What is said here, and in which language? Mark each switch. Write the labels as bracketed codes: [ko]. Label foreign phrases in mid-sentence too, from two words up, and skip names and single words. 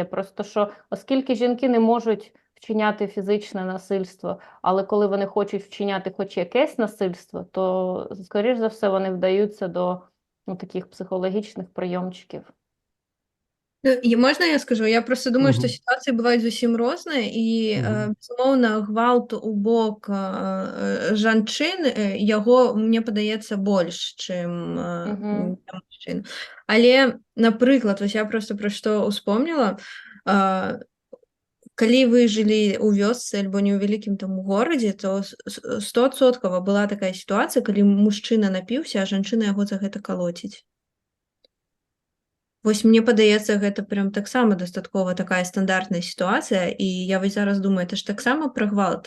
[uk] Просто що, оскільки жінки не можуть вчиняти фізичне насильство, але коли вони хочуть вчиняти хоч якесь насильство, то, скоріш за все, вони вдаються до таких психологічних прийомчиків. Можна я скажу? Я просто думаю, що ситуації бувають зовсім різні, і, безумовно, [be] гвалт у бок жанчын, [uk] його, мені подається, більш, чим мужчин. Але, наприклад, ось я просто про що [be] успомнила, калі вы жылі ў вёсцы альбо не ў вялікім там горадзе, то 100% была такая сітуацыя, калі мужчына напіўся, а жанчына яго за гэта калоціць. Вось мне падаецца, гэта прям таксама дастаткова такая стандартная сітуацыя, і я вось зараз думаю, [ru] это ж [be] таксама пра гвалт.